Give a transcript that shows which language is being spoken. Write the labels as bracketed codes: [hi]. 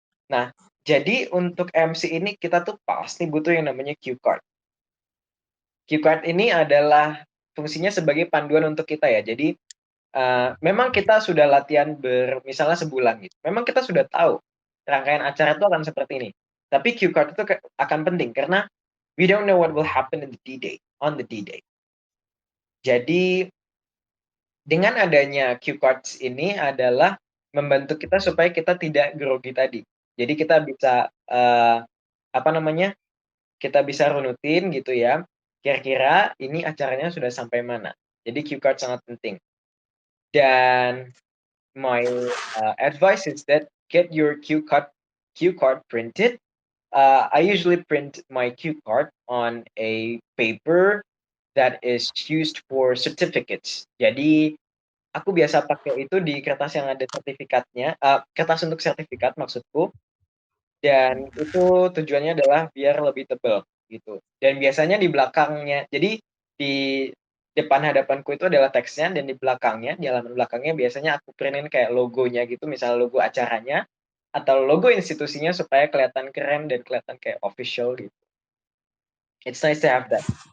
[id] Nah, jadi untuk MC ini kita tuh pasti butuh yang namanya cue card. Cue card ini adalah fungsinya sebagai panduan untuk kita ya. Jadi memang kita sudah latihan misalnya sebulan gitu. Memang kita sudah tahu rangkaian acara itu akan seperti ini. Tapi cue card itu akan penting karena [en] we don't know what will happen in the D-Day, on the D-Day. [id] Jadi dengan adanya cue cards ini adalah membantu kita supaya kita tidak grogi tadi. Jadi kita bisa apa namanya? Kita bisa runutin gitu ya. Kira-kira ini acaranya sudah sampai mana. Jadi cue card sangat penting. [en] Dan my advice is that get your cue card printed. I usually print my cue card on a paper that is used for certificates. [id] Jadi aku biasa pakai itu di kertas yang ada sertifikatnya, kertas untuk sertifikat maksudku. Dan itu tujuannya adalah biar lebih tebal gitu. Dan biasanya di belakangnya, jadi di depan hadapanku itu adalah teksnya dan di belakangnya, di halaman belakangnya biasanya aku printin kayak logonya gitu, misalnya logo acaranya atau logo institusinya supaya kelihatan keren dan kelihatan kayak official gitu. [en] It's nice to have that.